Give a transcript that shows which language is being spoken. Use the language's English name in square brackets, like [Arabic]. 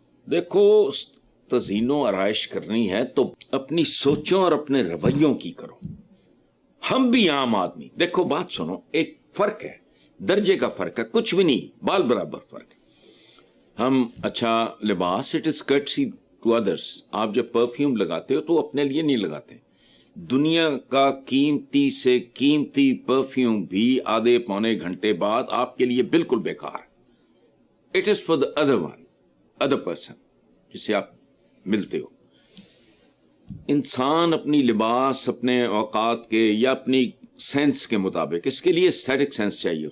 [Urdu] دیکھو تزئین و آرائش کرنی ہے تو اپنی سوچوں اور اپنے رویوں کی کرو. ہم بھی عام آدمی، دیکھو بات سنو، ایک فرق ہے، درجے کا فرق ہے، کچھ بھی نہیں، بال برابر فرق ہے. ہم اچھا لباس، [English] It is courtesy to others. [Urdu] آپ جب پرفیوم لگاتے ہو تو اپنے لیے نہیں لگاتے. دنیا کا قیمتی سے قیمتی پرفیوم بھی آدھے پونے گھنٹے بعد آپ کے لیے بالکل بیکار. [English] it is for the other person [Urdu] جس سے آپ ملتے ہو. انسان اپنی لباس اپنے اوقات کے یا اپنی سینس کے مطابق, اس کے لیے اسٹیٹک سینس چاہیے.